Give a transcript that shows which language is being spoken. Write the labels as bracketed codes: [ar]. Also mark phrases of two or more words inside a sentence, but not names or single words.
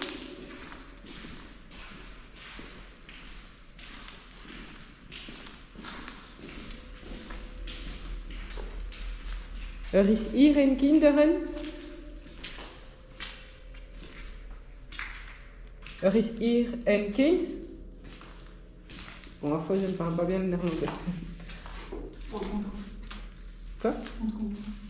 [nl] Is hier een kinderen? Is hier een kind? [fr] Bon, ma foi, je ne parle pas bien le néerlandais. On te comprend. Quoi? On te comprend.